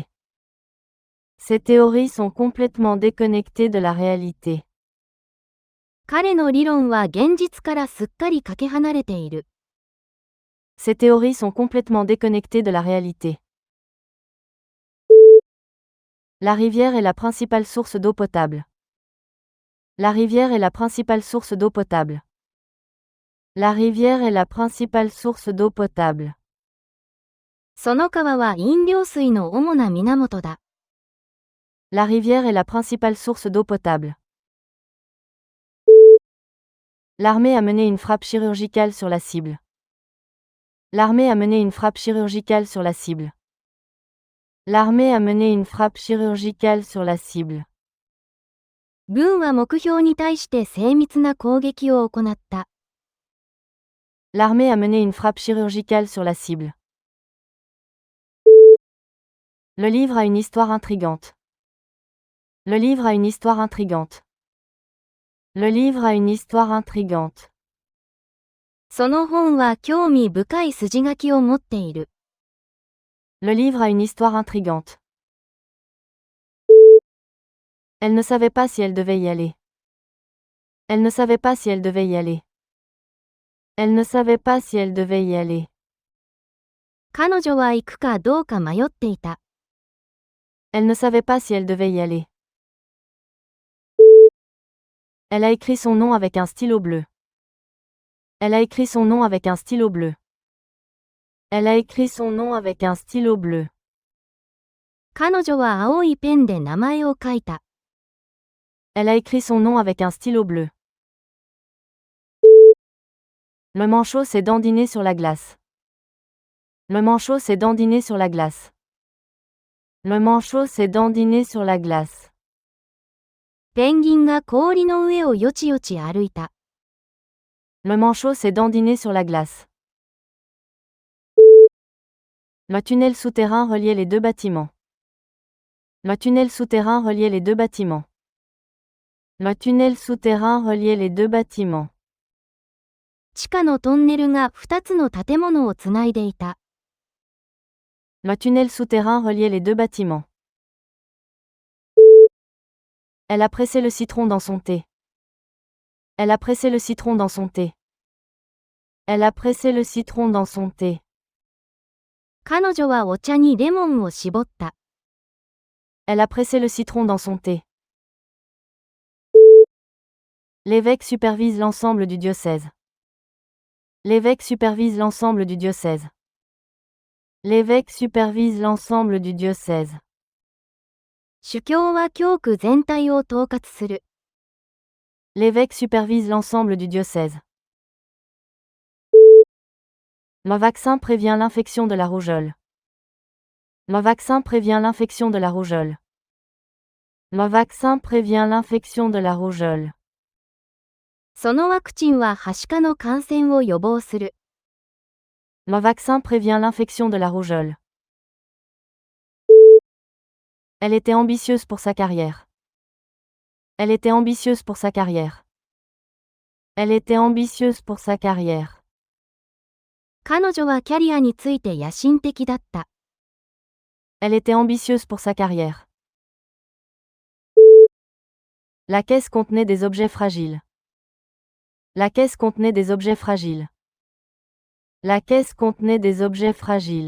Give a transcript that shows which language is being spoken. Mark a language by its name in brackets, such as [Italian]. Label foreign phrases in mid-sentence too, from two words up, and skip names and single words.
[French] Ces théories sont complètement déconnectées de la réalité. [Japanese] 彼の理論は現実からすっかりかけ離れている。 [French] Ces théories sont complètement déconnectées de la réalité. La rivière est la principale source d'eau potable. La rivière est la principale source d'eau potable. La rivière est la principale source d'eau potable. [Japanese] その川は飲料水の主な源だ。 [French] La rivière est la principale source d'eau potable. L'armée a mené une frappe chirurgicale sur la cible. L'armée a mené une frappe chirurgicale sur la cible. L'armée a mené une frappe chirurgicale sur la cible. [Japanese] 軍は目標に対して精密な攻撃を行った。 [French] L'armée a mené une frappe chirurgicale sur la cible. Le livre a une histoire intrigante. Le livre a une histoire intrigante. Le livre a une histoire intrigante. [Japanese] その本は興味深い筋書きを持っている。 [French] Le livre a une histoire intrigante. Elle ne savait pas si elle devait y aller. Elle ne savait pas si elle devait y aller. Elle ne savait pas si elle devait y aller. [Japanese] 彼女は行くかどうか迷っていた。 [French] Elle ne savait pas si elle devait y aller. Elle a écrit son nom avec un stylo bleu. Elle a écrit son nom avec un stylo bleu. Elle a écrit son nom avec un stylo bleu. [Japanese] 彼女は青いペンで名前を書いた。 [French] Elle a écrit son nom avec un stylo bleu. Le manchot s'est dandiné sur la glace. Le manchot s'est dandiné sur la glace. Le manchot s'est dandiné sur la glace. [Japanese] ペンギンが氷の上をよちよち歩いた。 [French] Le manchot s'est dandiné sur la glace. Le tunnel souterrain reliait les deux bâtiments. Le tunnel souterrain reliait les deux bâtiments. Le tunnel souterrain reliait les deux bâtiments. [Japanese] 地下のトンネルが2つの建物をつないでいた。 [French] Le tunnel souterrain reliait les deux bâtiments. Elle a pressé le citron dans son thé. Elle a pressé le citron dans son thé. Elle a pressé le citron dans son thé. [Japanese] 彼女はお茶にレモンを絞った。 [French] Elle a pressé le citron dans son thé. L'évêque supervise l'ensemble du diocèse. L'évêque supervise l'ensemble du diocèse. L'évêque supervise l'ensemble du diocèse. [Japanese] 主教は教区全体を統括する。 [French] L'évêque supervise l'ensemble du diocèse. Le vaccin prévient l'infection de la rougeole. Le vaccin prévient l'infection de la rougeole. Le vaccin prévient l'infection de la rougeole. [Japanese] そのワクチンははしかの感染を予防する。 [French] Le vaccin prévient l'infection de la rougeole. Elle était ambitieuse pour sa carrière. Elle était ambitieuse pour sa carrière. Elle était ambitieuse pour sa carrière. [Japanese] 彼女はキャリアについて野心的だった。 [French] Elle était ambitieuse pour sa carrière. La caisse contenait des objets fragiles. La caisse contenait des objets fragiles. La caisse contenait des objets fragiles.